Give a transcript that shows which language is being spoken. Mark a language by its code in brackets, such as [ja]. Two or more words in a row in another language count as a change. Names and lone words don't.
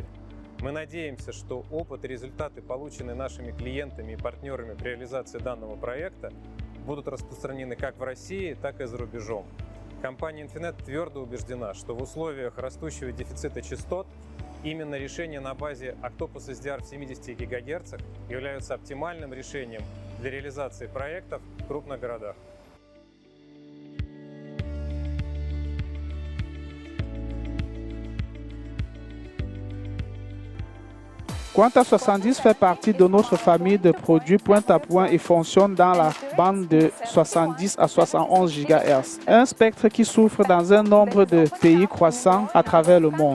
[ru] Мы надеемся, что опыт и результаты, полученные нашими клиентами и партнерами при реализации данного проекта, будут распространены как в России, так и за рубежом. Компания Infinet твердо убеждена, что в условиях растущего дефицита частот именно решения на базе Octopus SDR в 70 ГГц являются оптимальным решением для реализации проектов в крупных городах. [fr] Quanta 70 fait partie de notre famille de produits point-à-point et fonctionne dans la bande de 70 à 71 GHz, un spectre qui souffre dans un nombre de pays croissant à travers le monde.